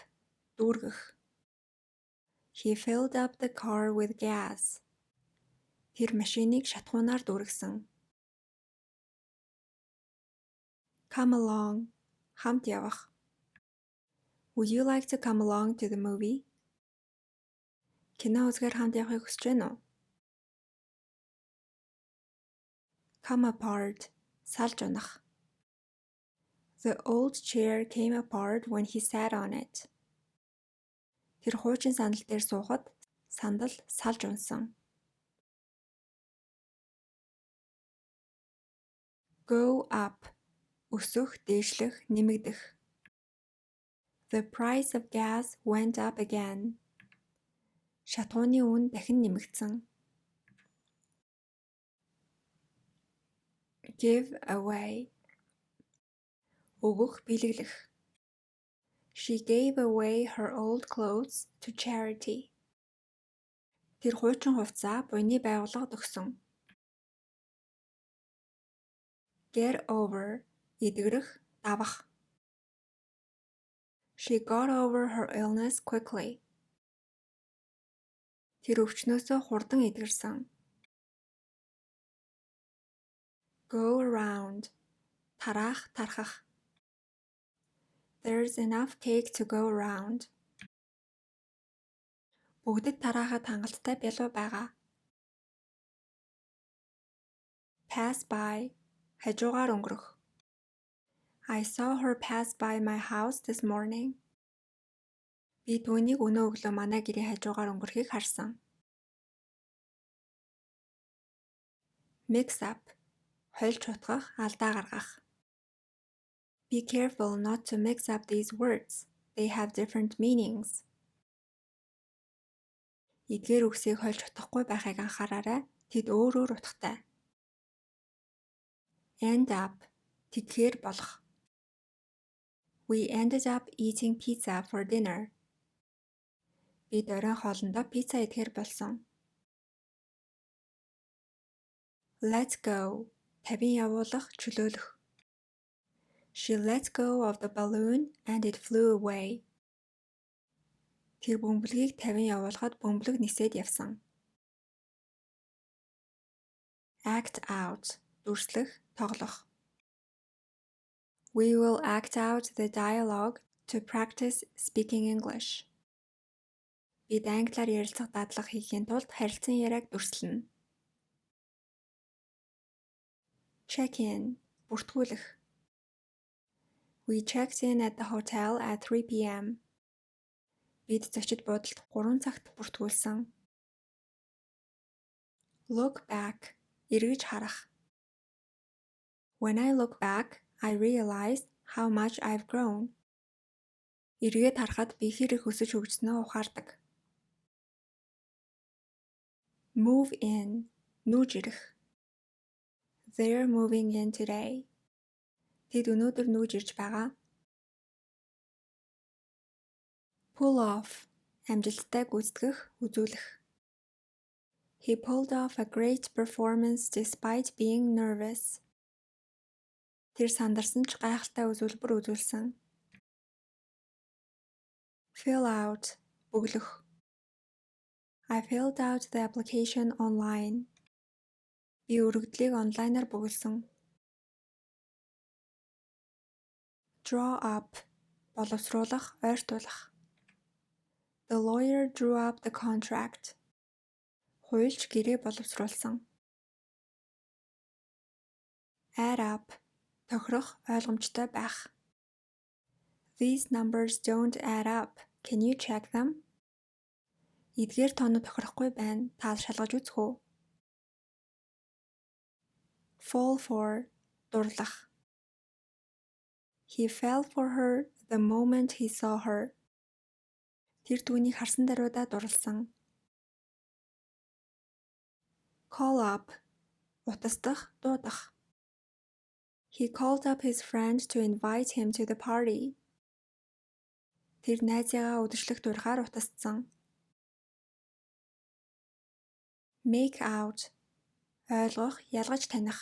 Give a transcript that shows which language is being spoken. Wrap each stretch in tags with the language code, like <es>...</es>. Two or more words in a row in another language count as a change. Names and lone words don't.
<mn>Дүүргэх.</mn> <en>He filled up the car with gas.</en> <mn>Тэр машиныг шатхуунаар дүүргэсэн.</mn> <en>Come along.</en> <mn>Хамт явах.</mn> <en>Would you like to come along to the movie?</en> <mn>Кино үзэхээр хамт явахыг хүсэж байна уу?</mn> <en>Come apart.</en> <mn>Салж унах.</mn> <en>The old chair came apart when he sat on it.</en> <mn>Тэр хуучин сандал дээр суухад сандал салж унсан.</mn> <en>Go up.</en> <mn>Өсөх, дээшлэх, нэмэгдэх.</mn> <en>The price of gas went up again.</en> <mn>Шатхууны үн дахин нэмэгдсэн.</mn> <en>Give away.</en> <mn>Өгөх, биелгэлэх.</mn> <en>She gave away her old clothes to charity.</en> <mn>Тэр хуучин хувцас буйны байгууллагад өгсөн.</mn> <en>Get over.</en> <mn>Эдгэрэх, давах.</mn> <en>She got over her illness quickly.</en> <mn>Тэр өвчнөөсөө хурдан эдгэрсэн.</mn> <en>Go around.</en> <mn>Тараах, тархах.</mn> <en>There's enough cake to go around.</en> <mn>Бүгдэд тараахад хангалттай бялуу байгаа.</mn> <en>Pass by.</en> <mn>Хажуугаар өнгөрөх.</mn> <en>I saw her pass by my house this morning.</en> <mn>Би түүнийг өнөө өглөө манай гэрийн хажуугаар өнгөрөхийг харсан.</mn> <en>Mix up.</en> <mn>Хольж утгах, алдаа гаргах.</mn> <en>Be careful not to mix up these words. They have different meanings.</en> <mn>Эдгээр үгсийг хольж утгахгүй байхыг анхаараарай. Тэд өөр өөр утгатай.</mn> <en>End up.</en> <mn>Тэдгээр болох.</mn> <en>We ended up eating pizza for dinner.</en> <mn>Бид оройн хоолндоо пицца идэхээр болсон.</mn> <en>Let's go.</en> <mn>Тавин явуулах, чөлөөлөх.</mn> <en>She let go of the balloon and it flew away.</en> <mn>Тэр бөмбөлгийг тавин явуулахад бөмбөлөг нисээд явсан.</mn> <en>Act out.</en> <mn>Дүрслэх, тоглох.</mn> <en>We will act out the dialogue to practice speaking English.</en> <mn>Бид англиар ярилцах дадлага хийхийн тулд харилцан яриаг дүрслэнэ.</mn> <en>Check in. Бүртгүүлэх. We checked in at the hotel at 3 p.m.</en> <mn>Бид зочид буудалд 3 цагт бүртгүүлсэн.</mn> <en>Look back.</en> <mn>Эргэж харах.</mn> <en>When I look back, I realize how much I've grown.</en> <mn>Эргээд харахад би хэр их өсөж хөгжснөө ухаардаг.</mn> <en>Move in.</en> <mn>Нүүж ирэх.</mn> <en>They're moving in today.</en> <mn>Тэд өнөөдөр нүүж ирж байгаа.</mn> <en>Pull off.</en> <mn>Амжилттай гүйцэтгэх, үзүүлэх.</mn> <en>He pulled off a great performance despite being nervous. Тэр сандарсан ч гайхалтай үзүүлбэр үзүүлсэн. Fill out. Бүглөх. I filled out the application online.</en> <mn>Би өргөдлийг онлайнаар бүгэлсэн.</mn> <en>Draw up.</en> <mn>Боловсруулах, ойртуулах.</mn> <en>The lawyer drew up the contract.</en> <mn>Хуульч гэрээ боловсруулсан.</mn> <en>Add up.</en> <mn>Тохирох, ойлгомжтой байх.</mn> <en>These numbers don't add up. Can you check them?</en> <mn>Эдгээр тоонууд тохирохгүй байна. Та шалгаж үзэх үү?</mn> <en>Fall for.</en> <mn>Дурлах.</mn> <en>He fell for her the moment he saw her.</en> <mn>Тэр түүнийг харсан даруйдаа дурласан.</mn> <en>Call up.</en> <mn>Утасдах, дуудах.</mn> <en>He called up his friend to invite him to the party.</en> <mn>Тэр найзаагаа удирчлахт урьхаар утассан.</mn> <en>Make out.</en> <mn>Ойлгох, ялгаж таних.</mn>